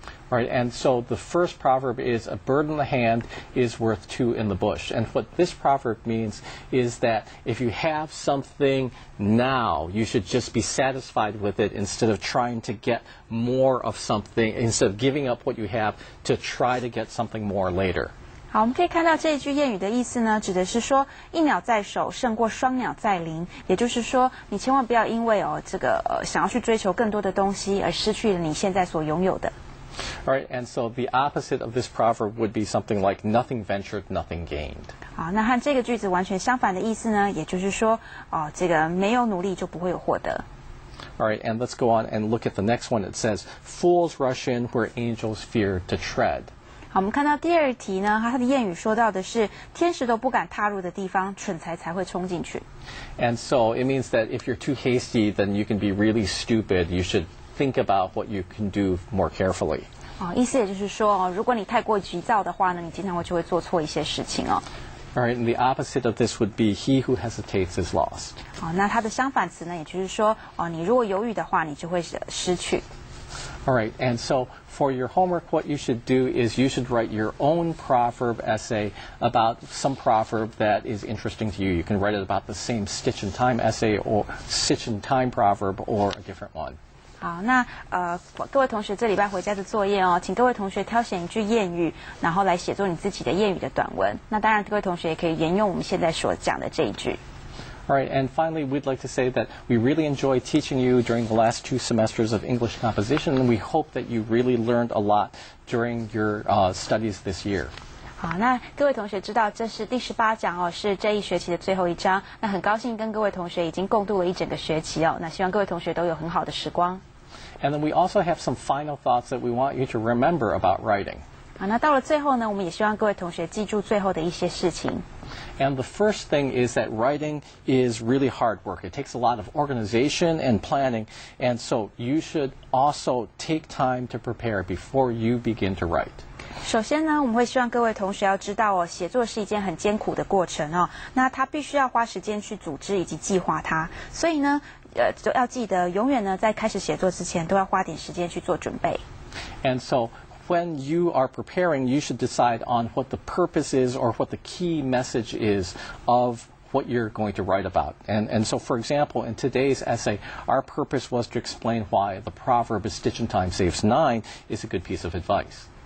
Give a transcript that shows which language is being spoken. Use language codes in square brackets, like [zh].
[en] Right, and so the first proverb is a bird in the hand is worth two in the bush. And what this proverb means is that if you have something now, you should just be satisfied with it instead of trying to get more of something, instead of giving up what you have to try to get something more later. [zh] 好，我们可以看到这一句谚语的意思呢，指的是说一鸟在手胜过双鸟在林，也就是说，你千万不要因为想要去追求更多的东西而失去了你现在所拥有的。 [en] All right, and so the opposite of this proverb would be something like nothing ventured, nothing gained. [zh] 好，那和这个句子完全相反的意思呢，也就是说，这个没有努力就不会有获得。 [en] All right, and let's go on and look at the next one. It says, "Fools rush in where angels fear to tread." [zh] 好，我们看到第二题呢，它的谚语说到的是天使都不敢踏入的地方，蠢材才会冲进去。 [en] And so it means that if you're too hasty, then you can be really stupid. You should think about what you can do more carefully. [zh] 意思也就是说，如果你太过急躁的话呢，你经常就会做错一些事情哦。 [en] All right, and the opposite of this would be he who hesitates is lost. [zh] 好，那它的相反词呢，也就是说，你如果犹豫的话，你就会失去。 [en] All right, and so for your homework, what you should do is you should write your own proverb essay about some proverb that is interesting to you. You can write it about the same stitch and time essay or stitch and time proverb or a different one. [zh] 好，那各位同学这礼拜回家的作业哦，请各位同学挑选一句谚语，然后来写作你自己的谚语的短文。那当然，各位同学也可以沿用我们现在所讲的这一句。 [en] All right, and finally, we'd like to say that we really enjoy teaching you during the last 2 semesters of English composition, and we hope that you really learned a lot during your studies this year. [zh] 好，那各位同学知道这是第18讲哦，是这一学期的最后一章。那很高兴跟各位同学已经共度了一整个学期哦。那希望各位同学都有很好的时光。 [en] And then we also have some final thoughts that we want you to remember about writing. [zh] 好，那到了最后呢，我们也希望各位同学记住最后的一些事情。 [en] And the first thing is that writing is really hard work. It takes a lot of organization and planning, and so you should also take time to prepare before you begin to write. [zh] 首先呢，我们会希望各位同学要知道哦，写作是一件很艰苦的过程哦。那他必须要花时间去组织以及计划它，所以呢，就要记得永远呢，在开始写作之前，都要花点时间去做准备。 [en] And so when you are preparing, you should decide on what the purpose is or what the key message is of what you're going to write about. And so, for example, in today's essay, our purpose was to explain why the proverb "a stitch in time saves 9" is a good piece of advice.